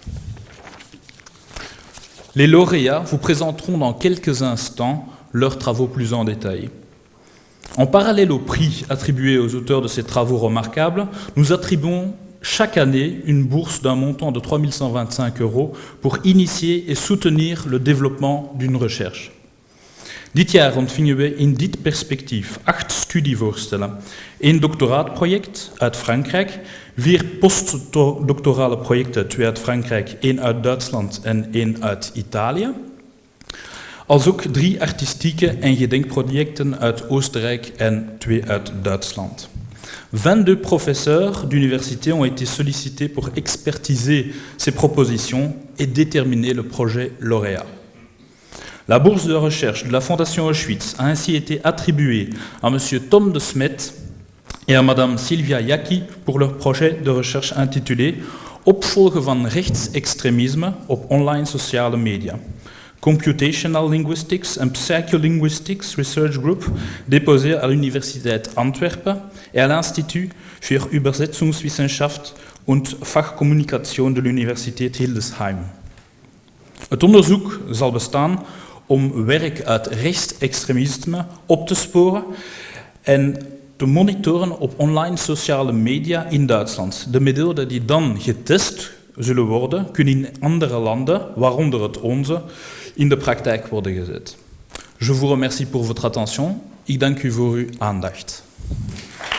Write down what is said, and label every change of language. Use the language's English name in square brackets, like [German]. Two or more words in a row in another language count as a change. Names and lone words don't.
[French] Les lauréats vous présenteront dans quelques instants leurs travaux plus en détail. En parallèle au prix attribué aux auteurs de ces travaux remarquables, nous attribuons chaque année une bourse d'un montant de 3 125 € pour initier et soutenir le développement d'une recherche. [Dutch] Dit jaar ontvingen we in dit perspectief 8 studievoorstellen, 1 doctoraatproject uit Frankrijk, 4 postdoctorale projecten, 2 uit Frankrijk, 1 uit Duitsland en 1 uit Italië, als ook 3 artistieke en gedenkprojecten uit Oostenrijk en 2 uit Duitsland. [French] 22 professeurs d'université ont été sollicités pour expertiser ces propositions et déterminer le projet lauréat. La bourse de recherche de la Fondation Auschwitz a ainsi été attribuée à M. Tom de Smet et à Mme Sylvia Jacki pour leur projet de recherche intitulé Opvolgen van rechtsextremisme op online sociale media. Computational Linguistics and Psycholinguistics Research Group, déposé à l'Universität Antwerpen et à l'Institut für Übersetzungswissenschaft und Fachkommunikation de l'Universität Hildesheim. [Dutch] Het onderzoek zal bestaan om werk uit rechtsextremisme op te sporen en te monitoren op online sociale media in Duitsland. De methoden die dan getest zullen worden, kunnen in andere landen, waaronder het onze, in de praktijk worden gezet. [French] Je vous remercie pour votre attention. [Dutch] Ik dank u voor uw aandacht.